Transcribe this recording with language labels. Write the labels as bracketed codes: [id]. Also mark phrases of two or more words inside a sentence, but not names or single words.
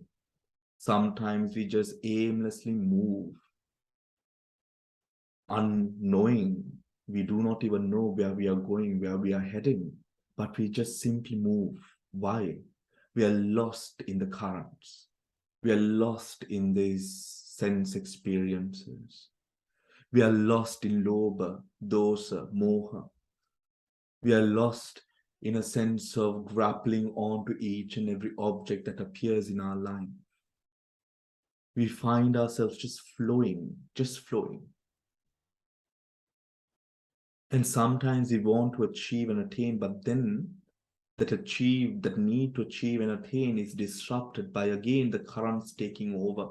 [en] Sometimes we just aimlessly move, unknowing. We do not even know where we are going, where we are heading, but we just simply move. Why? We are lost in the currents. We are lost in these sense experiences. We are lost in [pi] lobha, dosa, moha. [en] We are lost in a sense of grappling onto each and every object that appears in our life. We find ourselves just flowing, just flowing. And sometimes we want to achieve and attain, but then that need to achieve and attain is disrupted by again the currents taking over.